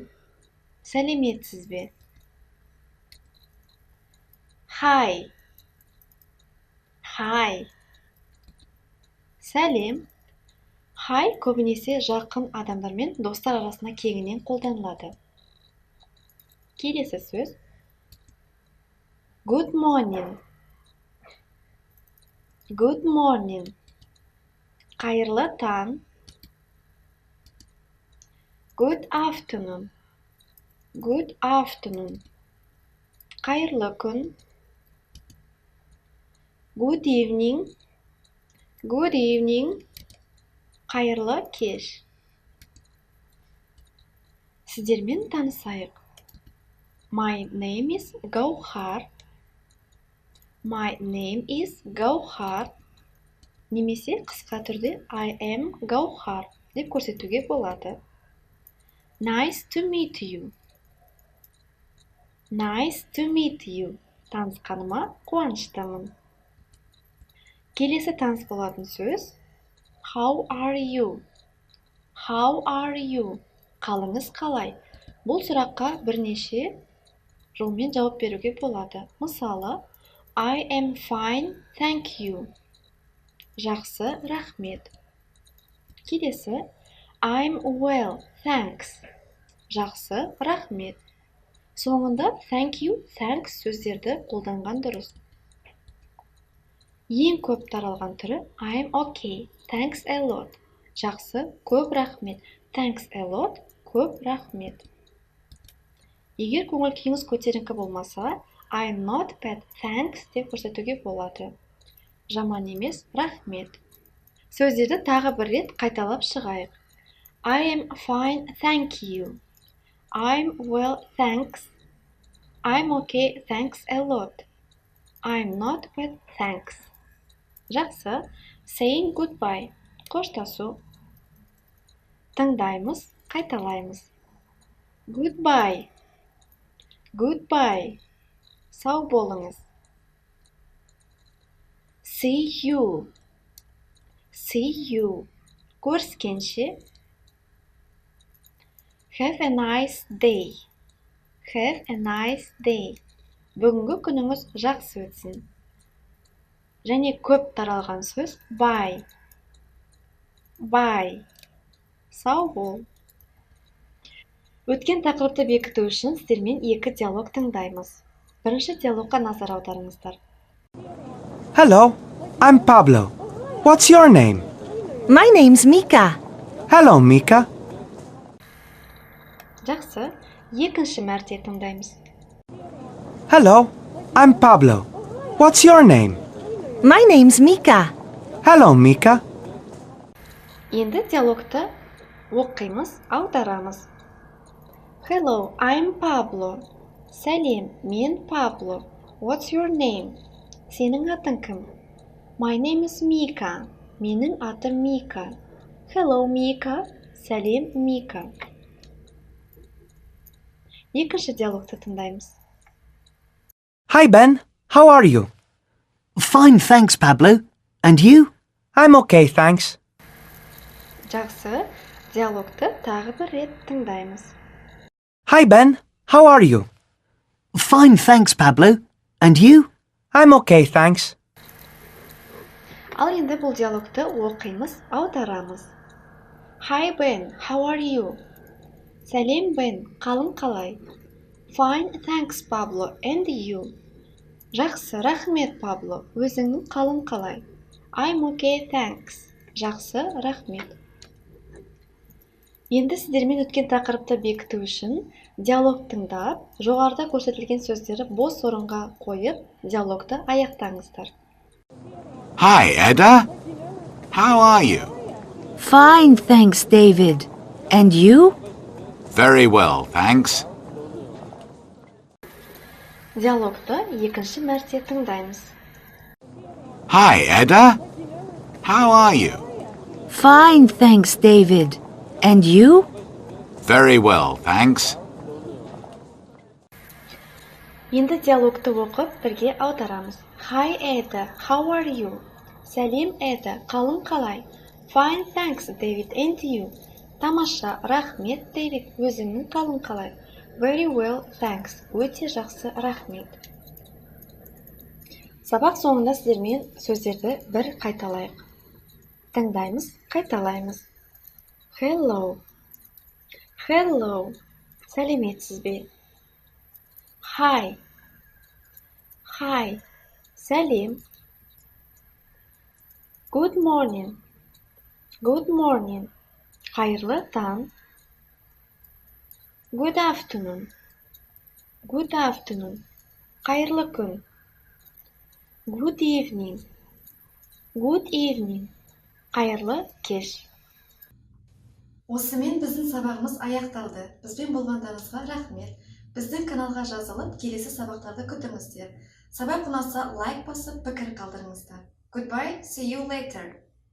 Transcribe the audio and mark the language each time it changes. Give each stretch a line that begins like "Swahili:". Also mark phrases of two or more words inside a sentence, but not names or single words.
Kazakh: Сәлеметсіз бе? Hi.
English: Hi. Сәлем.
Kazakh: Hi көбінесе жақын адамдармен достар арасында кеңінен қолданылады. Келесі сөз.
English: Good morning. Good morning.
Kazakh: Қайырлы таң.
English: Good afternoon. Good afternoon.
Kazakh: Қайырлы күн.
English: Good evening. Good evening.
Kazakh: Қайырлы кеш. Сіздермен танысайық.
English: My name is Гаухар. My name is Гаухар.
Kazakh: Немесе қысқа түрде
English: I am Гаухар
Kazakh: деп көрсетуге болады.
English: Nice to meet you. Nice to meet you.
Kazakh: Танысқаныма қуаныштымын. Келесі таныс болатын сөз.
English: How are you? How are you?
Kazakh: Қалыңыз қалай? Бұл сұраққа бірнеше жолмен жауап беруге болады. Мысалы,
English: I am fine, thank you.
Kazakh: Жақсы, рахмет. Келесі,
English: I'm well, thanks.
Kazakh: Жақсы, рахмет. Соңында
English: thank you, thanks
Kazakh: сөздерді қолданған дұрыс. Ең көп таралған түрі
English: I'm okay, thanks a lot.
Kazakh: Жақсы, көп рахмет.
English: Thanks a lot,
Kazakh: көп рахмет. Егер көңіл күйіңіз көтеріңкі болмаса,
English: I'm not bad, thanks
Kazakh: деп көрсетуге болады. Жаман емес, рахмет. Сөздерді тағы бір рет қайталап шығайық.
English: I am fine, thank you. I'm well, thanks. I'm okay, thanks a lot. I'm not bad, thanks. Жақсы, saying goodbye.
Kazakh: Қоштасу. Тыңдаймыз, қайталаймыз.
English: Goodbye. Goodbye.
Kazakh: Сау болыңыз.
English: See you. See you. Көріскенше. Have a nice day. Have a nice day.
Kazakh: Бүгінгі күніңіз жақсы өтсін. Және көп таралған сөз bye. Bye. Сау бол. Өткен тақырыпты бекіту үшін сіздермен екі диалог тыңдаймыз. Бірінші диалогқа назар аударыңыздар.
English: Hello, I'm Pablo. What's your name? My name's Mika. Hello, Mika.
Kazakh: Жақсы, екінші мәрте тыңдаймыз.
English: Hello, I'm Pablo. What's your name? My name's Mika. Hello, Mika.
Kazakh: Енді диалогты оқимыз, аударамыз.
English: Hello, I'm Pablo.
Kazakh: Сәлем, мен Пабло.
English: What's your name?
Kazakh: Сенің атың кім?
English: My name is Mika.
Kazakh: Менің атым Мика. Hello, Mika. Сәлем, Мика. Екінші диалогты тыңдаймыз.
English: Hi, Ben. How are you? Fine, thanks, Pablo. And you? I'm okay, thanks.
Kazakh: Жақсы, диалогты тағы бір рет тыңдаймыз.
English: Hi, Ben. How are you? Fine, thanks, Pablo. And you? I'm okay, thanks.
Kazakh: Ал енді бұл диалогты оқимыз, аударамыз.
English: Hi, Ben. How are you?
Kazakh: Сәлем, Бен. Қалың қалай?
English: Fine, thanks, Pablo. And you?
Kazakh: Жақсы, рахмет, Пабло. Өзіңнің қалың қалай? I'm okay, thanks. Жақсы, рахмет. Енді сіздермен өткен тақырыпты бекіту үшін диалог тыңдап, жоғарыда көрсетілген сөздері бос орынға қойып, диалогты аяқтаңыздар.
English: Hi, Edda. How are you? Fine, thanks, David. And you? Very well, thanks.
Kazakh: Диалогты екінші мәрте тыңдаймыз.
English: Hi, Edda. How are you? Fine, thanks, David. And you? Very well, thanks.
Kazakh: Енді диалогты оқып, бірге аударамыз.
English: Hi, Ada. How are you?
Kazakh: Сәлем, Ada. Қалың қалай?
English: Fine, thanks, David. And you?
Kazakh: Тамаша, рахмет, David. Өзіңнің қалың қалай?
English: Very well, thanks.
Kazakh: Өте жақсы, рахмет. Сабақ соңында сіздермен сөздерді бір қайталайық. Тыңдаймыз, қайталаймыз.
English: Hello. Hello.
Kazakh: Сәлеметсіз бе? Hi.
English: Hi. Сәлем. Good morning. Good morning.
Kazakh: Қайырлы таң.
English: Good afternoon. Good afternoon.
Kazakh: Қайырлы күн.
English: Good evening. Good evening.
Kazakh: Қайырлы кеш. Осымен біздің сабағымыз аяқталды. Бізбен болғандарыңызға рахмет. Біздің каналға жазылып, келесі сабақтарды күтіңіздер. Сабақ ұнаса лайк басып, пікір қалдырыңыздар.
English: Goodbye, see you later.